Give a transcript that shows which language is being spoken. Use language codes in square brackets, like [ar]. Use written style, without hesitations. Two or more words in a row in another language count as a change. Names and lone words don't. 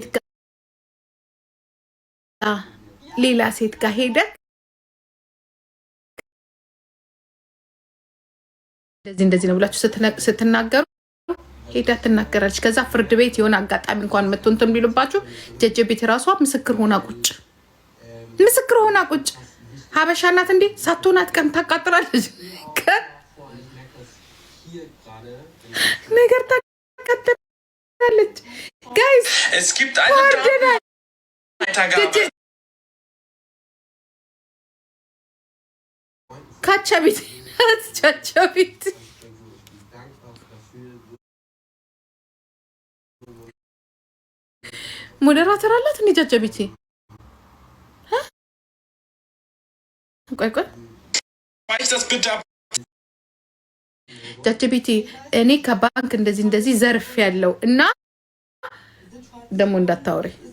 [am] ሴት ጋር ሄደ እንደዚህ ነው ብላችሁ ስትናገሩ ሄዳ ትናገራለች። ከዛ ፍርድ ቤት የሆነ አጋጣሚ እንኳን መጥቶ እንትን ቢሉባችሁ ጀጀቤት ራሷ ምስክር ሆና ቁጭ ሀበሻ ናት እንዴ? ሳትሆን አትቀርም፣ ታቃጥላለች። ነገር ታቃጥላለች። ጋይስ [de] es gibt eine Weitergabe. [am] ካቻቢት ናት ቻቻቢት ሞዴራተር አላት እንዴ ጃጃቢቲ? ቆይ ጃጃቢቲ እኔ ከባንክ እንደዚህ ዘርፍ ያለው እና ደግሞ እንዳታወሪ